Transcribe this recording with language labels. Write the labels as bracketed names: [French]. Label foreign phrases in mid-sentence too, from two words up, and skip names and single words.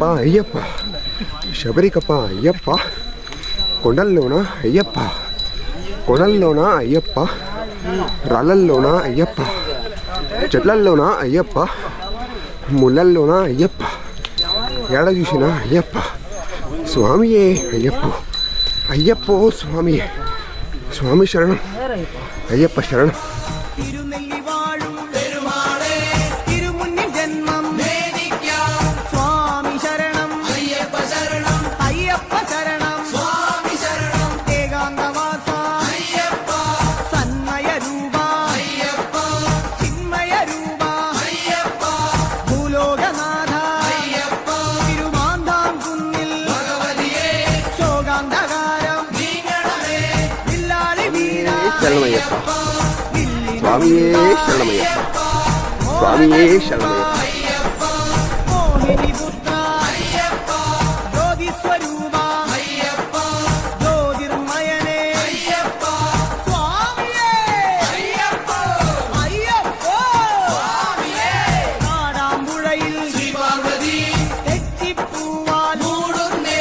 [Telugu] అయ్యప్ప శబరికప్ప అయ్యప్ప కొండల్లోన అయ్యప్ప కొనల్లోన అయ్యప్ప రాళ్ళల్లోన అయ్యప్ప చెట్లల్లోన అయ్యప్ప ముళ్ళల్లోన అయ్యప్ప ఏడ చూసినా అయ్యప్ప స్వామియే అయ్యప్ప అయ్యప్పో స్వామియే స్వామి శరణం అయ్యప్ప శరణం [Malayalam] തിരുനെല്ലി വാഴും പെരുമാളേ തിരുമുന്നി ജന്മം നേദിക്കാം സ്വാമി ശരണം അയ്യപ്പ ശരണം അയ്യപ്പ ശരണം സ്വാമി ശരണം ഏകാന്തവാസ അയ്യപ്പ സന്മയ രൂപ അയ്യപ്പ ചിന്മയ രൂപ അയ്യപ്പ ഭൂലോകനാഥ അയ്യപ്പ തിരുമാന്താം കുന്നിൽ ഭഗവതിയെ ശോകാന്തകാരം നീങ്ങണമേ വില്ലാളി വീര [Telugu] శరణమయ్యప్ప స్వామియే శరణమయ్యప్ప స్వామియే శరణమయ్యప్ప [Malayalam] മോഹിനി പുത്ര അയ്യപ്പ ജ്യോതി സ്വരൂപ അയ്യപ്പ ജ്യോതിർമയനേ അയ്യപ്പ സ്വാമിയേ അയ്യപ്പ അയ്യപ്പ സ്വാമിയേ കാടാമ്പുഴയിൽ ശ്രീപാർവതി തെച്ചിപ്പൂവാൽ മൂടുന്നേ